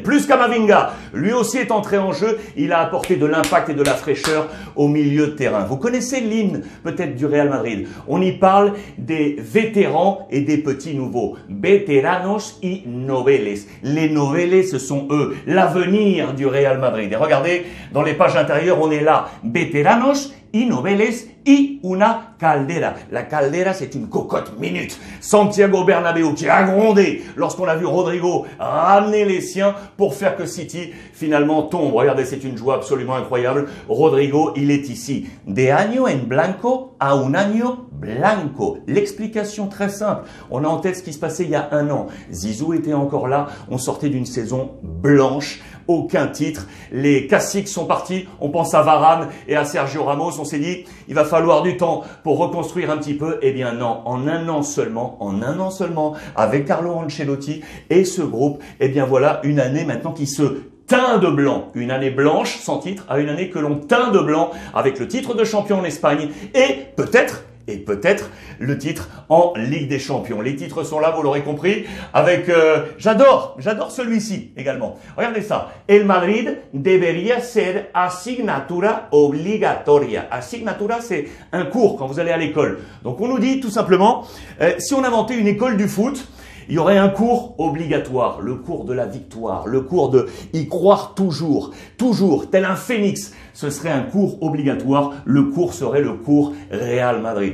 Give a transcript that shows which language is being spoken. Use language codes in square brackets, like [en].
[fr] Plus Camavinga, lui aussi est entré en jeu. Il a apporté de l'impact et de la fraîcheur au milieu de terrain. Vous connaissez l'hymne peut-être du Real Madrid. On y parle des vétérans et des petits nouveaux. [es] Veteranos y noveles. [fr] Les noveles, ce sont eux, l'avenir du Real Madrid. Et regardez, dans les pages intérieures, on est là. [es] Veteranos y noveles y una caldera. [fr] La caldera, c'est une cocotte minute. Santiago Bernabéu qui a grondé lorsqu'on a vu Rodrigo ramener les siens pour faire que City finalement tombe. Regardez, c'est une joie absolument incroyable. Rodrigo, il est ici. [es] De año en blanco a un año blanco. [fr] L'explication très simple. On a en tête ce qui se passait il y a un an. Zizou était encore là. On sortait d'une saison blanche. Aucun titre. Les classiques sont partis. On pense à Varane et à Sergio Ramos. On s'est dit, il va falloir du temps pour reconstruire un petit peu. Eh bien non, en un an seulement, avec Carlo Ancelotti et ce groupe, eh bien voilà une année maintenant qui se teint de blanc. Une année blanche sans titre à une année que l'on teint de blanc avec le titre de champion en Espagne et peut-être le titre en Ligue des Champions. Les titres sont là, vous l'aurez compris, avec, j'adore celui-ci également. Regardez ça. [es] El Madrid debería ser asignatura obligatoria. [fr] Asignatura, c'est un cours quand vous allez à l'école. Donc on nous dit tout simplement, si on inventait une école du foot, il y aurait un cours obligatoire, le cours de la victoire, le cours de y croire toujours, tel un phénix. Ce serait un cours obligatoire, le cours serait le cours Real Madrid.